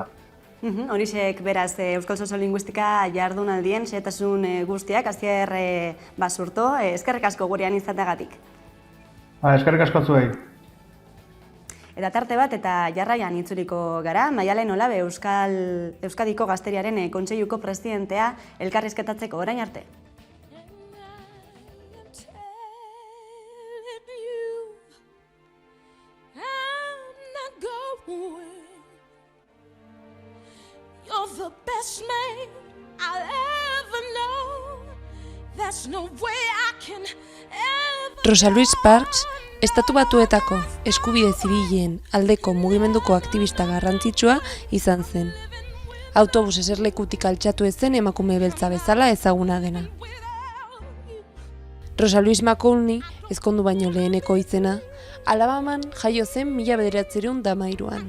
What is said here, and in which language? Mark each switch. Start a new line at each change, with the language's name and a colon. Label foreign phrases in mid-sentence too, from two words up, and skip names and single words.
Basque: Horixek beraz Euskal Soziolinguistika jardunaldien xehetasun guztiak, Asier Basurto, eskerrik asko gurean izateagatik. Eskerrik asko zuei. Eta tarte bat eta jarraian itzuliko gara, Maialen Olabe Euskadiko Gazteriaren Kontseiluko presidentea elkarrizketatzeko orain arte.
English: The best man I'll ever know. There's no way I can ever.
Basque: Rosa Luis Parks, Estatu Batuetako eskubide zibilen aldeko mugimenduko aktivista garrantzitsua izan zen. Autobus eserlekutik altxatu ezen emakume beltza bezala ezaguna dena. Rosa Luis McCowney, ezkondu baino leheneko izena, Alabaman jaio zen 1913an.